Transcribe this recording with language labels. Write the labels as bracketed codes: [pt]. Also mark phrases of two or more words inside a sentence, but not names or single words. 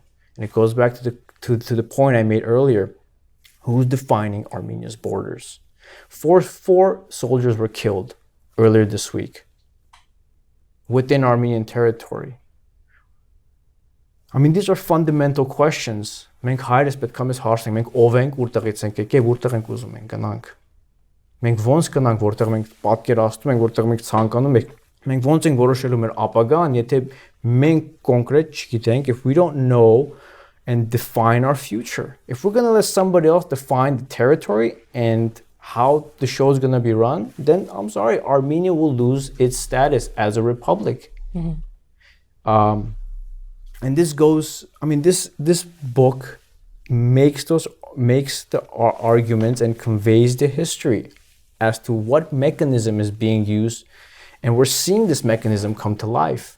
[en] And it goes back to the point I made earlier. Who's defining Armenia's borders? Four soldiers were killed earlier this week within Armenian territory. I mean, these are fundamental questions. [hy] Մենք հայրս պետք է մեզ հարցնենք, մենք ով ենք, որտեղից ենք եկել, որտեղ ենք ուզում ենք գնանք։ Մենք ոնց գնանք, որտեղ մենք պատկերացնում ենք, որտեղ մենք ցանկանում ենք, մենք ոնց ենք որոշելու մեր ապագան, եթե մենք կոնկրետ չգիտենք, [en] if we don't know and define our future. If we're going to let somebody else define the territory and how the show is going to be run, then I'm sorry, Armenia will lose its status as a republic. And this goes, I mean, this book makes the arguments and conveys the history as to what mechanism is being used, and we're seeing this mechanism come to life.